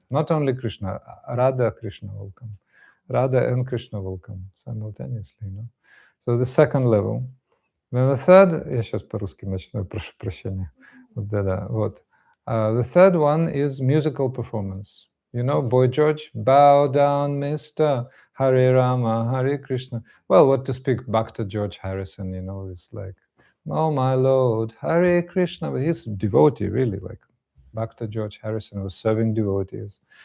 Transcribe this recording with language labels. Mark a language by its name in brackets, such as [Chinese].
[English] Not only Krishna, Radha Krishna will come. Radha and Krishna will come simultaneously. So the second level. Then the third, [Russian] я сейчас по-русски начну, прошу прощения. [English] The third one is musical performance. Boy George, bow down, Mr. Hare Rama, Hare Krishna. Well, what to speak, Bhakta George Harrison, it's like, oh my Lord, Hare Krishna. But he's a devotee, really, like Bhakta George Harrison was serving devotees.